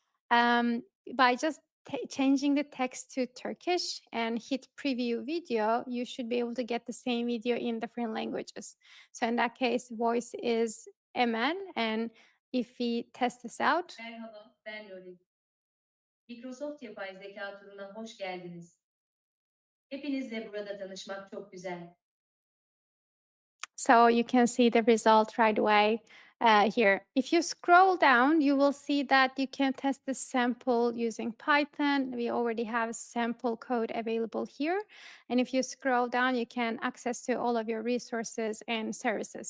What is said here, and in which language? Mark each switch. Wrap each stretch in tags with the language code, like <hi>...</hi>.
<en>Um, by just changing the text to Turkish and hit preview video, you should be able to get the same video in different languages. So in that case, voice is Emen, and if we test this out,</en> <tr>Merhaba, ben Lori. Microsoft Yapay Zeka turuna hoş geldiniz. Hepinizle burada tanışmak çok güzel.</tr> <en>so you can see the result right away here. If you scroll down, you will see that you can test the sample using Python. We already have sample code available here. And if you scroll down, you can access to all of your resources and services.</en>